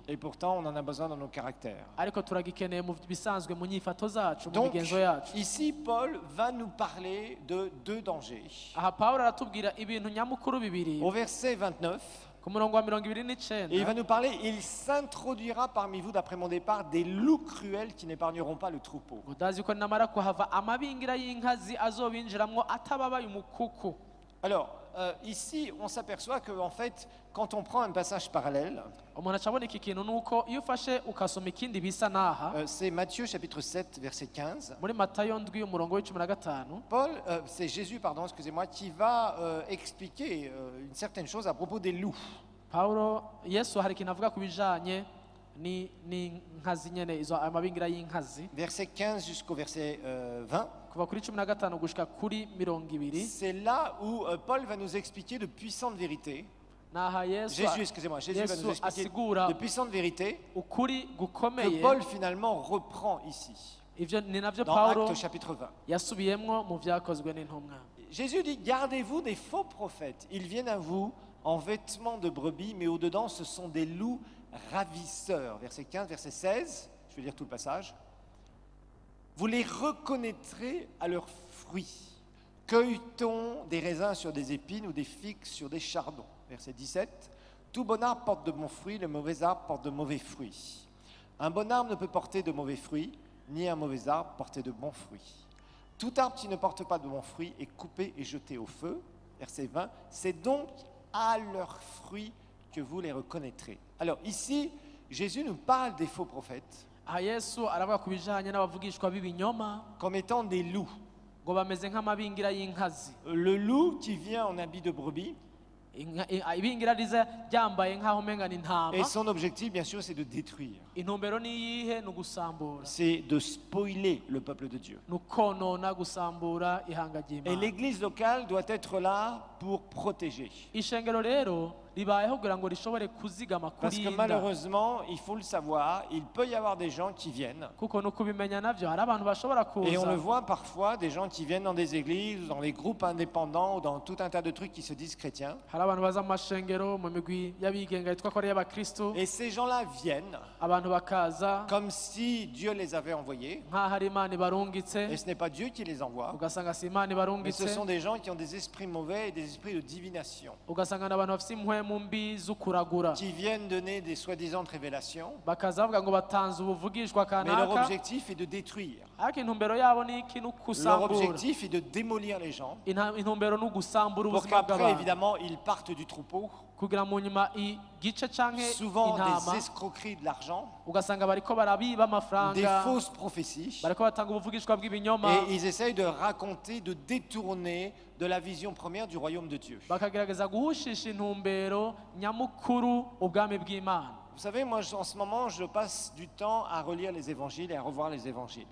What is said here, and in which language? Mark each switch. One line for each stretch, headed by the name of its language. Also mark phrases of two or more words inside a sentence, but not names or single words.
French: Et pourtant, on en a besoin dans nos caractères.
Rundi: ariko turagikeneye mu bisanzwe mu nyifato zacu, mu
French: Donc,
Rundi: migenzo yacu.
French: ici, Paul va nous parler de deux dangers.
Rundi: Aha Pawulo aratubwira ibintu nyamukuru bibiri
French: Au verset 29,
Rundi: ku murongo wa
French: et il
Rundi: 29.
French: va nous parler, il s'introduira parmi vous, d'après mon départ, des loups cruels qui n'épargneront pas le troupeau.
Rundi: Udazi ko namara kuhava amabingira y'inkazi azobinjiramwo atababaye umukuku.
French: Alors, ici, on s'aperçoit que, en fait, quand on prend un passage parallèle,
Rundi: Umuntu acabona iki kintu nuko iyo ufashe ukasoma ikindi bisa naha
French: c'est Matthieu chapitre 7, verset 15.
Rundi: muri Matayo ndwi umurongo w'15.
French: Paul, c'est Jésus, pardon, excusez-moi, qui va expliquer une certaine chose à propos des loups.
Rundi: Pawulo Yesu hari ikintu avuga ku bijanye n'inkazi nyene, izo amabingira y'inkazi
French: Verset 15 jusqu'au verset 20.
Rundi: kuva kuri 15 gushika kuri 20.
French: C'est là où Paul va nous expliquer de puissantes vérités.
Rundi: naha Yesu
French: Jésus, excusez-moi, Jésus va nous
Rundi: Yesu
French: expliquer
Rundi: asigura
French: de puissantes vérités
Rundi: ukuri
French: que
Rundi: gukomeye.
French: Paul finalement reprend ici,
Rundi: Ivyo ni navyo
French: dans
Rundi: Pawulo
French: Actes chapitre 20.
Rundi: yasubiyemwo mu vyakozwe n'intumwa.
French: Jésus dit, gardez-vous des faux prophètes. Ils viennent à vous en vêtements de brebis, mais au-dedans, ce sont des loups ravisseurs. Verset 15, verset 16, je vais lire tout le passage. Vous les reconnaîtrez à leurs fruits. Cueille-t-on des raisins sur des épines ou des figues sur des chardons? Verset 17. Tout bon arbre porte de bons fruits, le mauvais arbre porte de mauvais fruits. Un bon arbre ne peut porter de mauvais fruits, ni un mauvais arbre porter de bons fruits. Tout arbre qui ne porte pas de bons fruits est coupé et jeté au feu. Verset 20. C'est donc à leurs fruits que vous les reconnaîtrez. Alors ici, Jésus nous parle des faux prophètes
Rundi: Aha Yesu aravuga ku bijanye n'abavugishwa b'ibinyoma
French: comme étant des loups.
Rundi: ngo bameze nk'amabingira y'inkazi.
French: Le loup qui vient en habit de brebis,
Rundi: Ibingira riza ryambaye nk'aho umenga ni intama.
French: et son objectif, bien sûr, c'est de détruire.
Rundi: Intumbero ni iyihe? Ni ugusambura,
French: C'est de spoiler le peuple de Dieu.
Rundi: ni ukonona, gusambura ihanga
French: Et
Rundi: ry'Imana.
French: l'église locale doit être là pour protéger.
Rundi: Ishengero rero ribayeho kugira ngo rishobore kuzigama,
French: Parce que
Rundi: kurinda.
French: malheureusement, il faut le savoir, il peut y avoir des gens qui viennent.
Rundi: Kuko no kubimenya navyo hari abantu bashobora
French: Et on le
Rundi: kuza
French: voit parfois, des gens qui viennent dans des églises, dans les groupes indépendants ou dans tout un tas de trucs qui se disent chrétiens.
Rundi: hari abantu baza mu mashengero mu migwi y'abigenga yitwa ko ari iy'abakristo.
French: Et ces gens-là viennent
Rundi: Abantu bakaza
French: comme si Dieu les avait envoyés.
Rundi: nk'aho ari Imana ibarungitse,
French: Et ce n'est pas Dieu qui les envoie,
Rundi: ugasanga si Imana
French: mais
Rundi: ibarungitse,
French: ce sont des gens qui ont des esprits mauvais et des esprits de divination,
Rundi: ugasanga n'abantu bafite impwemu mbi z'ukuragura,
French: qui viennent donner des soi-disant révélations.
Rundi: bakaza bavuga ngo batanze ubuvugishwa
French: Mais leur
Rundi: kanaka,
French: objectif est de détruire.
Rundi: ariko intumbero yabo ni iki? Ni
French: Leur
Rundi: ugusambura.
French: objectif est de démolir les gens
Rundi: Intumbero ni ugusambura
French: pour
Rundi: ubuzima
French: qu'après,
Rundi: bw'abantu,
French: évidemment, ils partent du troupeau.
Rundi: kugira mu nyuma igice canke
French: Souvent
Rundi: intama
French: des escroqueries de l'argent,
Rundi: ugasanga bariko barabiba
French: des
Rundi: amafaranga,
French: fausses prophéties.
Rundi: bariko batanga ubuvugishwa bw'ibinyoma,
French: Et ils essayent de raconter, de détourner de la vision première du royaume de Dieu.
Rundi: bakagerageza guhushisha intumbero nyamukuru ubwami bw'Imana.
French: Vous savez, moi, en ce moment, je passe du temps à relire les évangiles et à revoir les évangiles.